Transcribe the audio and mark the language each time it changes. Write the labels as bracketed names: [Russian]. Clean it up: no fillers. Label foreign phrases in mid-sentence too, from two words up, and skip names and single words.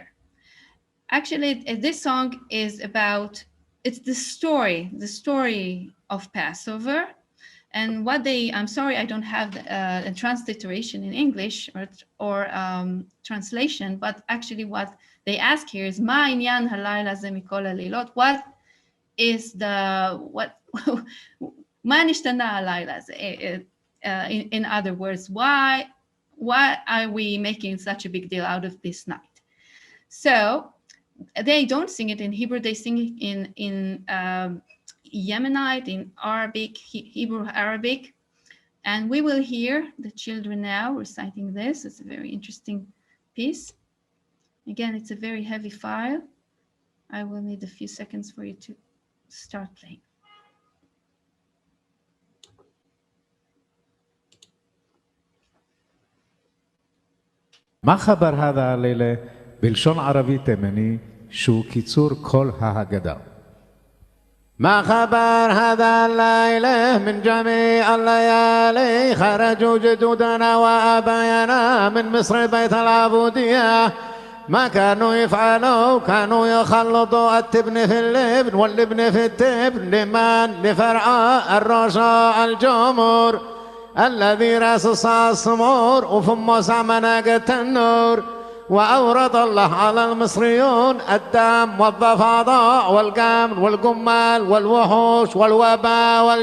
[English] Actually, this song is about, it's the story of Passover. And what they, I'm sorry, I don't have a transliteration in English or translation, but actually what they ask here is, [Hebrew] מה עניין הלילה זה מכל הלילות? [English] What is what [Hebrew] מה נשתנה הלילה זה? [English] In other words, why are we making such a big deal out of this night? So they don't sing it in Hebrew, they sing it in Yemenite, in Arabic, Hebrew Arabic, and we will hear the children now reciting this. It's a very interesting piece. Again, it's a very heavy file. I will need a few seconds for you to start playing. [Arabic] ما خبر هذا الليلة [Hebrew] בלשון ערבי תימני שהוא קיצור כל ההגדה. [Arabic] ما خبر هذا الليلة من جميع الليالي خرجوا جدودنا وآباءنا من مصر بيت العبودية ما كانوا يفعلوا كانوا يخلطوا التبن في اللبن واللبن في التبن لمن لفرعاء الرشاء الجمر الذي راس الصمور وفمه سعمناقة النور وأورد الله على المصريون الدم والضفادع والقمل والقمال والوحوش والوباء